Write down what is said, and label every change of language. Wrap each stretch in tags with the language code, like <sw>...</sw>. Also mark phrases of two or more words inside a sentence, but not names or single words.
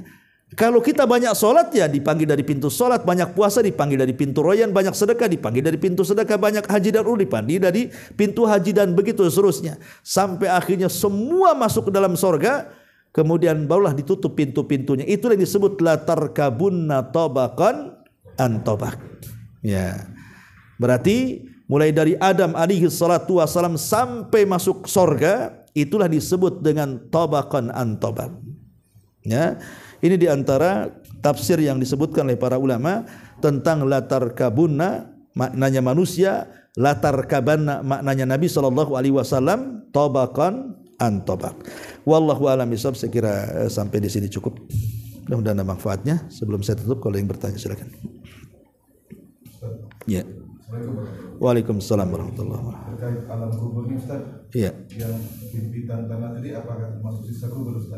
<id>Kalau kita banyak sholat ya dipanggil dari pintu sholat, banyak puasa dipanggil dari pintu Rayyan, banyak sedekah dipanggil dari pintu sedekah, banyak haji dan umrah dipanggil dari pintu haji, dan begitu seterusnya. Sampai akhirnya semua masuk ke dalam sorga. Kemudian barulah ditutup pintu-pintunya. Itulah yang disebut</id> <ar>لتركبن طبقا عن طبق.</ar> <id>Ya. Berarti mulai dari Adam</id> <ar>عليه الصلاة والسلام</ar> <id>sampai masuk surga, itulah disebut dengan</id> <ar>طبقا عن طبق.</ar> <id>Ya. Ini diantara tafsir yang disebutkan oleh para ulama tentang latarkabunna maknanya manusia, latarkabanna maknanya Nabi SAW,</id> <ar>طبقا عن طبق. والله أعلم بالصواب.</ar> <id>Saya kira sampai di sini cukup. Mudah-mudahan ada manfaatnya. Sebelum saya tutup, kalau yang bertanya silakan. Ya.</id> <ar>وعليكم السلام ورحمة الله وبركاته.</ar> <id>Terkait alam kubur ini Ustaz. Iya. Yang himpitan tanah tadi apakah termasuk siksa kubur Ustaz?</id>